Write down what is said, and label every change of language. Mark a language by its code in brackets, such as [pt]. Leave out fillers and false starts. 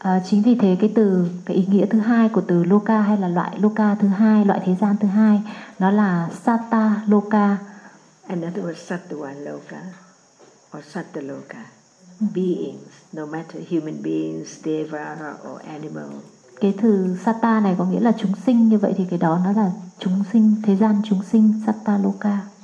[vi] Chính vì thế cái từ, cái ý nghĩa thứ hai của từ loka hay là loại loka thứ hai, loại thế gian thứ hai, nó là satta loka. [en] And that was sattva loka or satta loka. Beings, no matter human beings, deva or animal. [vi] Cái từ satta này có nghĩa là chúng sinh, như vậy thì cái đó nó là chúng sinh, thế gian chúng sinh, satta loka.